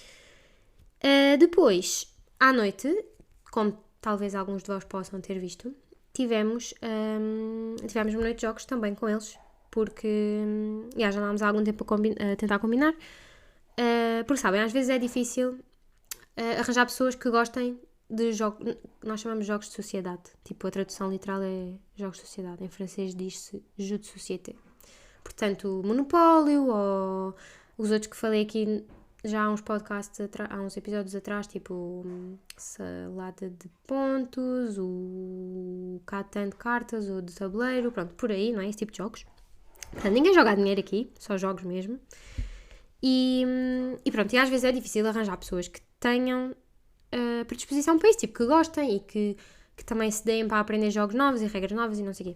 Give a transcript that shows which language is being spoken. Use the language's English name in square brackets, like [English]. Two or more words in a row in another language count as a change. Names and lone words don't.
[Portuguese] Depois, à noite, como talvez alguns de vós possam ter visto, tivemos uma noite de jogos também com eles, porque já andámos há algum tempo a tentar combinar. Porque sabem, às vezes é difícil arranjar pessoas que gostem de jogos. Nós chamamos de jogos de sociedade. Tipo, a tradução literal é jogos de sociedade. Em francês diz-se [French] jeu de société. [Portuguese] Portanto, Monopólio ou os outros que falei aqui já há uns podcasts, há uns episódios atrás, tipo Salada de Pontos, o Catan de cartas, o de tabuleiro, pronto, por aí, não é? Esse tipo de jogos. Portanto, ninguém joga dinheiro aqui, só jogos mesmo. E pronto, e às vezes é difícil arranjar pessoas que tenham predisposição para isso, tipo, que gostem e que também se deem para aprender jogos novos e regras novas e não sei o quê.